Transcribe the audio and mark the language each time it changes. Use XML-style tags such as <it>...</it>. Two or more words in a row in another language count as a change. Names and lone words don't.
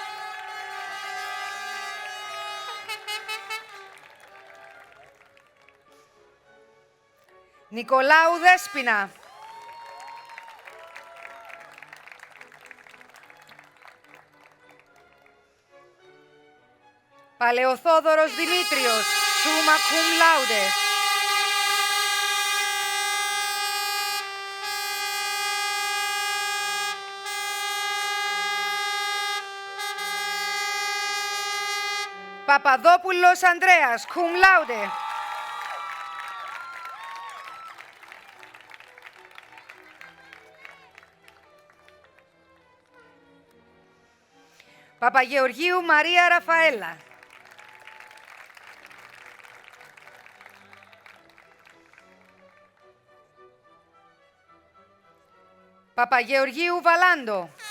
<el>Νικολάου Δέσποινα. Παλαιοθόδωρος Δημήτριος,</el> <la>summa cum laude.</la> <el>Παπαδόπουλος Ανδρέας,</el> <la>cum laude.</la> <el>Παπαγεωργίου Μαρία Ραφαέλα. Παπαγεωργίου Βαλάντο.</el>